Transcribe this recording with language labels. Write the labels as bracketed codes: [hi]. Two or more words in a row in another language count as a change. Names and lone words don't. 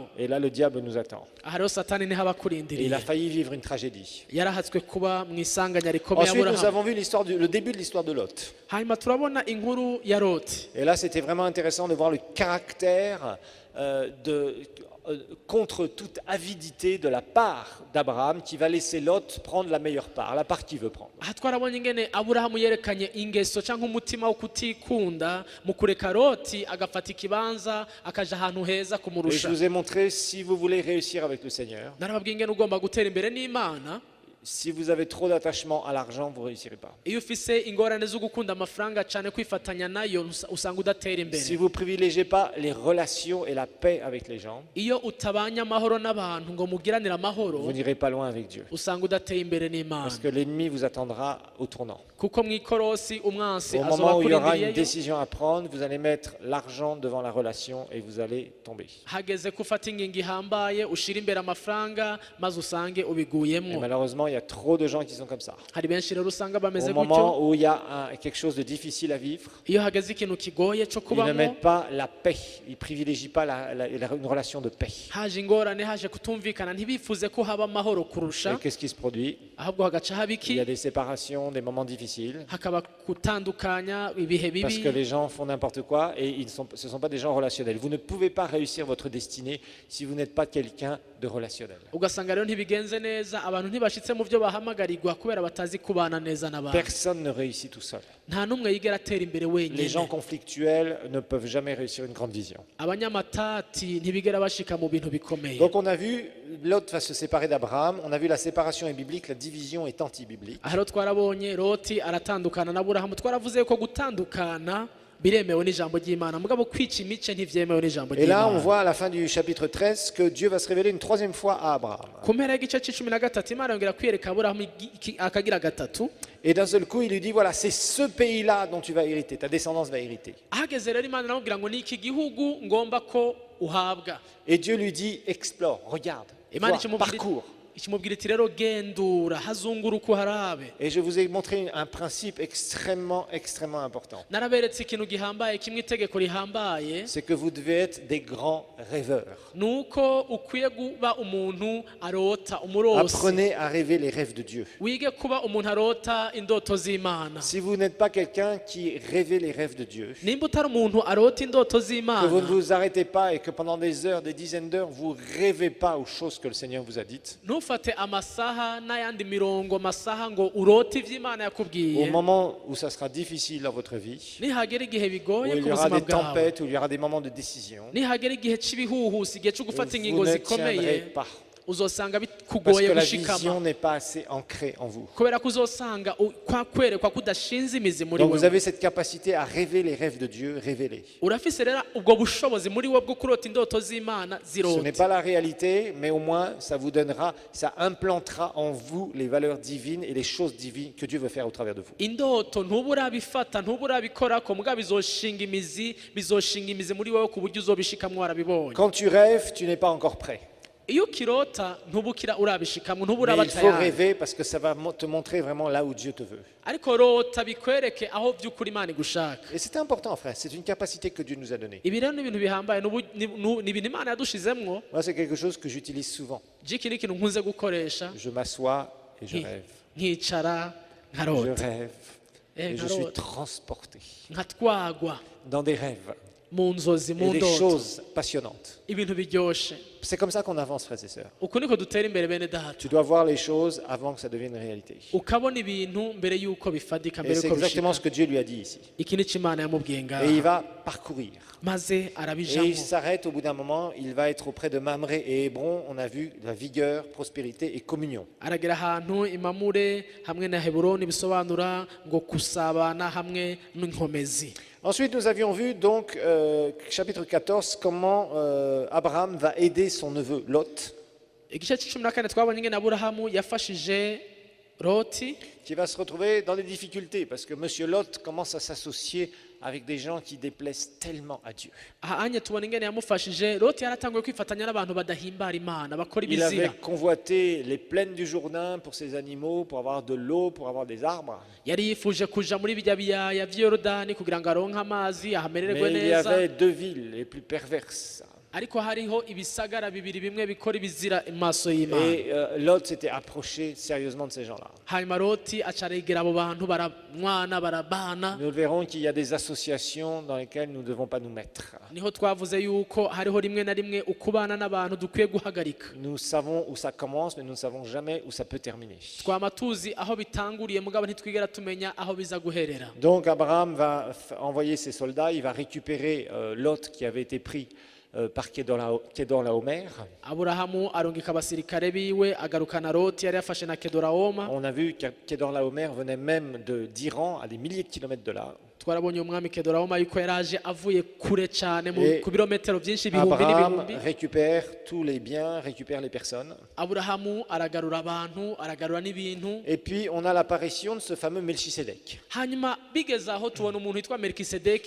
[fr] Et là, le diable nous attend. [rn] aha rero satani niho aba [fr] Et il [rn] akurindiriye. [fr] a failli vivre une tragédie. [rn] yarahatswe kuba mu isanganya rikomeye [fr] Ensuite, nous [rn] aburahamu. [fr] avons vu le début de l'histoire de Lot. [rn] hanyuma turabona inkuru ya loti. [fr] Et là, c'était vraiment intéressant de voir le caractère contre toute avidité de la part d'Abraham qui va laisser Lot prendre la meilleure part, la part qu'il veut prendre. [rn] aha twarabonye ingene aburahamu yerekanye ingeso cyangwa umutima wo kutikunda mu kureka loti agafata ikibanza akaja ahantu heza [fr] Et je [rn] kumurusha. [fr] vous ai montré, si vous voulez réussir avec le Seigneur, [rn] narababwiye ingene ugomba gutera imbere n'imana. [fr] si vous avez trop d'attachement à l'argent, vous ne réussirez pas. [rn] iyo ufise ingorane zo gukunda amafaranga cyane kwifatanya nayo usanga udatera [fr] Si [rn] imbere. [fr] vous ne privilégiez pas les relations et la paix avec les gens, [rn] iyo utabanye amahoro n'abantu ngo mugiranire amahoro [fr] vous n'irez pas loin avec Dieu. [rn] usanga udateye imbere n'imana. [fr] Parce que l'ennemi vous attendra au tournant. [rn] kuko mu ikorosi umwansi [fr] Au [rn] azoba [fr] moment où il y aura une [rn] akurindiriyeyo. [fr] décision à prendre, vous allez mettre l'argent devant la relation et vous allez tomber. [rn] hageze ko ufata ingingo ihambaye ushira imbere amafaranga maze usange [fr] Et [rn] ubiguyemwo. [fr] malheureusement, il y a trop de gens qui sont comme ça. [rn] hari benshi rero usanga bameze [fr] Au [rn] gutyo. [fr] moment où il y a quelque chose de difficile à vivre, [rn] iyo hageze ikintu kigoye cyo [fr] ils ne [rn] kubamo [fr] mettent pas la paix, ils ne privilégient pas une relation de paix. [rn] haje ingorane haje kutumvikana ntibifuze ko haba amahoro [fr] Et [rn] kurusha [fr] qu'est-ce qui se produit? [rn] ahubwo hagaca haba [fr] Il y [rn] iki [fr] a des séparations, des moments difficiles, [rn] hakaba gutandukanya ibihe [fr] parce [rn] bibi [fr] que les gens font n'importe quoi et ce ne sont pas des gens relationnels. Vous ne pouvez pas réussir votre destinée si vous n'êtes pas quelqu'un de relationnel. [rn] ugasanga rero ntibigenze neza abantu ntibashitse mu byo bahamagarirwa kubera batazi kubana neza n'abantu. [fr] Personne ne réussit tout seul. [rn] nta n'umwe yigera atera imbere [fr] Les gens [rn] wenyine. [fr] conflictuels ne peuvent jamais réussir une grande vision. [rn] abanyamatati ntibigera bashika mu bintu bikomeye. [fr] Donc on a vu, Lot va se séparer d'Abraham, on a vu la séparation est biblique, la division est anti-biblique. [rn] aha rero twarabonye loti aratandukana na burahamu. twaravuze ko gutandukana biremewe n'ijambo ry'imana mugabo kwica imice ntivyemewe n'ijambo [fr] Et là on [rn] ry'imana. [fr] voit à la fin du chapitre 13 que Dieu va se révéler une troisième fois à Abraham. [rn] ku mpera y'igice c'icumi na gatatu imana yongera kwiyereka aburahamu akagira gatatu. [fr] Et d'un seul coup il lui dit, voilà, c'est ce pays-là dont tu vas hériter, ta descendance va hériter. [rn] ahageze rero imana iramubwira ngo ni iki gihugu ngomba ko uhabwa. [fr] Et Dieu lui dit, explore, regarde, [rn] imana [fr] vois, parcours. [rn] ikimubwira iti rero gendura hazunguruka uharabe. [fr] Et je vous ai montré un principe extrêmement important. [rn] naraberetse ikintu gihambaye kimwe, itegeko rihambaye [fr] C'est que vous devez être des grands rêveurs. [rn] nuko ukwiye kuba umuntu arota umurosi. [fr] Apprenez à rêver les rêves de Dieu. [rn] wige kuba umuntu arota indoto z'imana. [fr] Si vous n'êtes pas quelqu'un qui rêvait les rêves de Dieu, [rn] nimba utari umuntu arota indoto [fr] que vous ne [rn] z'imana, [fr] vous arrêtez pas et que pendant des heures, des dizaines d'heures, vous rêvez pas aux choses que le Seigneur vous a dites, [rn] ntufate amasaha n'ayandi mirongo amasaha ngo urote ivy'imana [fr] au [rn] yakubwiye. [fr] moment où ça sera difficile dans votre vie, [rn] nihagera igihe [fr] où [rn] bigoye [fr] il [rn] ku [fr] y aura [rn] buzima [fr] des [rn] bwawe, [fr] tempêtes, où il y aura des moments de décision, [rn] nihagera igihe c'ibihuhusi, igihe cyo gufata [fr] vous [rn] ingingo [fr] ne [rn] zikomeye, [fr] tiendrez pas. [rn] uzosanga [fr] Parce [rn] bikugoye [fr] que la [rn] gushikama [fr] vision n'est pas assez ancrée en vous. [rn] kubera ko uzosanga kwerekwa kudashinze imizi muri [fr] Donc vous [rn] wewe. [fr] avez cette capacité à rêver les rêves de Dieu, révélez. [rn] urafise rero ubwo bushobozi muri we bwo kurota indoto z'imana [fr] Ce n'est [rn] zirote. [fr] pas la réalité, mais au moins ça vous donnera, ça implantera en vous les valeurs divines et les choses divines que Dieu veut faire au travers de vous. [rn] indoto ntuba urabifata ntuba urabikorako mugabo bizoshinga imizi muri wewe ku buryo uzobishikamwo warabibonye. [fr] Quand tu rêves, tu n'es pas encore prêt. [rn] iyo ukirota ntuba urabishikamwo ntuba [fr] Mais [rn] uraba [fr] il faut [rn] tayari. [fr] rêver parce que ça va te montrer vraiment là où Dieu te veut. [rn] ariko rota bikwereke aho by'ukuri imana igushaka. [fr] Et c'est important, frère, c'est une capacité que Dieu nous a donnée. [rn] ibi rero ni ibintu bihambaye ni ibintu imana yadushizemwo. [fr] Moi, c'est quelque chose que j'utilise souvent. [rn] iki ni ikintu nkunze gukoresha. [fr] Je m'assois et je rêve. [rn] nkicara [fr] Je [rn] nkarota [fr] rêve et je suis [rn] nkarota [fr] transporté [rn] nkatwagwa [fr] dans des rêves [rn] mu nzozi [fr] et [rn] mu [fr] des [rn] ndoto [fr] choses passionnantes. [rn] ibintu biryoshe. [fr] C'est comme ça qu'on avance, frères et sœurs. [rn] uku niko dutera imbere bene data. [fr] Tu dois voir les choses avant que ça devienne une réalité. [rn] ukabona ibintu mbere y'uko bifadika [fr] Et [rn] mbere [fr] c'est [rn] y'uko [fr] exactement ce [rn] bishika. [fr] que Dieu lui a dit ici. [rn] iki ni cyo imana yamubwiye [fr] Et il [rn] ngaha [fr] va parcourir. [rn] maze [fr] Et [rn] arabijamo. [fr] il s'arrête au bout d'un moment, il va être auprès de Mamré et Hébron. On a vu la vigueur, prospérité et communion. [rn] aragera ahantu imamure hamwe na heburoni bisobanura ngo kusabana hamwe n'inkomezi. [fr] Ensuite, nous avions vu donc, chapitre 14, comment Abraham va aider son neveu Lot, [rn] igice c'icumi na kane twabonye ingene aburahamu yafashije loti [fr] qui va se retrouver dans des difficultés, parce que monsieur Lot commence à s'associer avec des gens qui déplaisent tellement à Dieu. [rn] aha anye tubona ingene yamufashije loti yaratanguye kwifatanya n'abantu badahimbara imana bakora [fr] Il avait [rn] ibizira [fr] convoité les plaines du Jourdain pour ses animaux, pour avoir de l'eau, pour avoir des arbres. [rn] yari yifuje kuja muri bijya biyaya vy'Yorodani kugira ngo aronke amazi ahamererwe [fr] Mais il y [rn] neza [fr] avait deux villes les plus perverses. [rn] ariko hariho ibisagara bibiri bimwe bikora ibizira imaso y'Imana [fr] Et Lot s'était approché sérieusement de ces gens-là. [rn] hanyuma loti acaregera abo bantu baramwana barabana [fr] Nous verrons qu'il y a des associations dans lesquelles nous ne devons pas nous mettre. [rn] niho twavuze yuko hariho rimwe na rimwe ukubana n'abantu dukwiye guhagarika [fr] Nous savons où ça commence, mais nous ne savons jamais où ça peut terminer. [rn] twama tuzi aho bitanguriye mugabo ntitwigera tumenya aho biza guherera [fr] Donc Abraham va envoyer ses soldats, il va récupérer Lot qui avait été pris par Kedorlaomer. [rn] aburahamu arungika abasirikare biwe agarukana loti yari yafashe na kedorahoma [fr] On a vu que Kedorlaomer venait même d'Iran, à des milliers de kilomètres de là. [rn] twarabonye umwami kedorahoma yuko yaraje avuye kure cyane [fr] Et [rn] ku birometero byinshi ibihumbi [fr] Abraham [rn] n'ibihumbi [fr] récupère tous les biens, récupère les personnes. [rn] aburahamu aragarura abantu aragarura n'ibintu [fr] Et puis on a l'apparition de ce fameux Melchisédek. [rn] hanyuma bigeze aho tubona umuntu witwa melikisedeki